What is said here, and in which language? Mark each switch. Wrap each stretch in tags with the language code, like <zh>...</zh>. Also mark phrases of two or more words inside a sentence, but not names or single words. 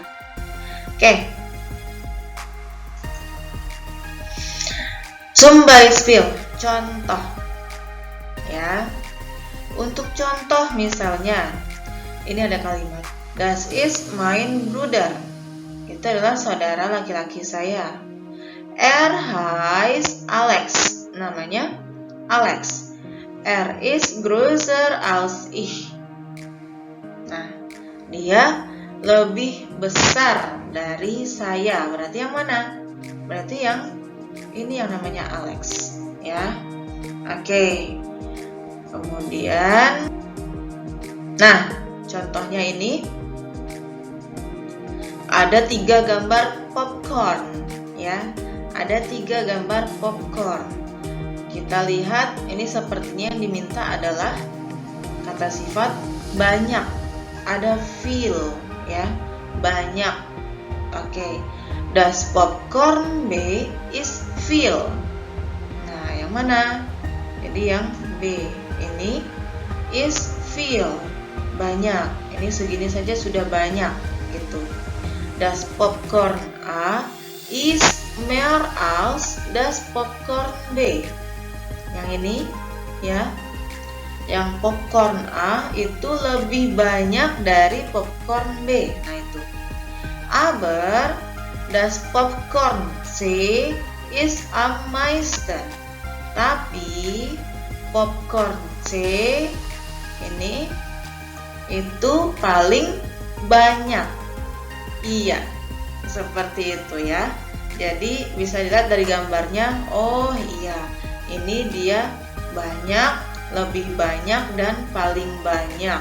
<id>Oke.</id> <de>Zum Beispiel,</de> <id>contoh ya. Untuk contoh misalnya ini ada kalimat</id> <de>Das ist mein Bruder.</de> <id>Itu adalah saudara laki-laki saya.</id> <de>Heißt Alex. Namanya Alex. Ist größer als ich.</de> <id>Nah, dia lebih besar dari saya. Berarti yang mana? Berarti yang ini yang namanya Alex ya. Oke. Kemudian nah, contohnya ini ada 3 gambar popcorn ya. Ada 3 gambar popcorn. Kita lihat ini sepertinya yang diminta adalah kata sifat banyak. Ada viel ya, banyak. Oke.</id> <de>Das Popcorn B ist viel.</de> <id>Nah, yang mana? Jadi yang B. Ini</id> <de>is viel,</de> <id>banyak. Ini segini saja sudah banyak gitu.</id> <de>Das Popcorn A ist mehr als das Popcorn B.</de> <id>Yang ini ya. Yang popcorn A itu lebih banyak dari popcorn B. Nah, itu.</id> <de>Aber das Popcorn C ist am meisten.</de> <id>Tapi popcorn C ini itu paling banyak. Iya, seperti itu ya. Jadi bisa dilihat dari gambarnya. Oh iya, ini dia banyak, lebih banyak, dan paling banyak.</id>